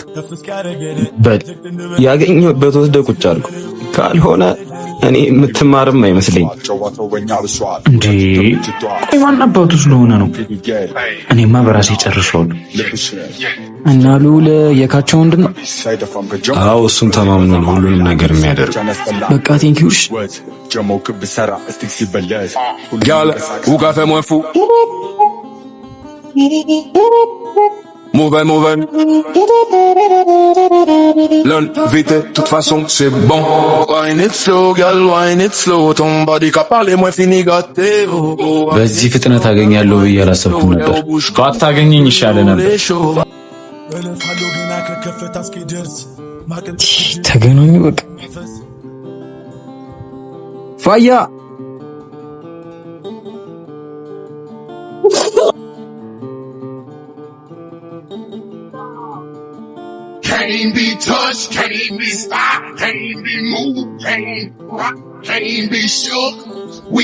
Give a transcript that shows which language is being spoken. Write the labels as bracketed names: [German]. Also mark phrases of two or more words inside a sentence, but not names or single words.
[Amharic] በል ያገኘበት ወስደ ቁጭ አልኩ ካልሆነ እኔ የምትማርም አይመስለኝ እንዴ ማን አባቱ ስለሆነ ነው እኔማ በራሴ ጨርሻለሁ እና ሉል የካቸው ምንድነው አዎ እሱም ተማምኖ ነው ሁሉንም ነገር የሚያደርግ በቃ ቴንኪውሽ [Guadeloupean Creole French] Gal, ou qu'a fait moins fou Mauvais L'un vite, toute façon c'est bon [English] Wine it slow, gal, wine it slow [Guadeloupean Creole French] Ton body qu'a parlé moins fini gâté [Amharic] በዚህ ፍጥነት አገኛለሁ ብዬ አላሰብኩም ነበር ባታገኘኝ ይሻለ ነበር ተገናኙ በቃ ፋያ [English] Can't be touched, can't be stopped, can't be moved, can't rock, can't be shook.